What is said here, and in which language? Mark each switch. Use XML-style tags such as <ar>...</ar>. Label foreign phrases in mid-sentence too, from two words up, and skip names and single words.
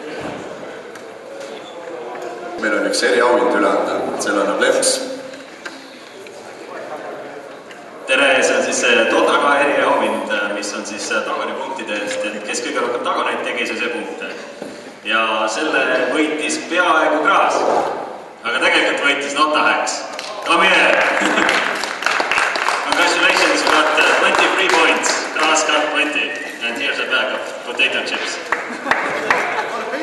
<et>Meil on üks eriauhind üle anda, selle annab Leps. Tere, see on siis Dota 2 eriauhind, mis on siis taganipunktide eest, et kes kõige rohkem taganaid tegi, see punkte. Ja selle võitis peaaegu Kraas, aga tegelikult võitis Notahacks.</et> <en>Come here! Congratulations, you got 23 points. Kraas got 20. And here's a bag of potato chips.</en>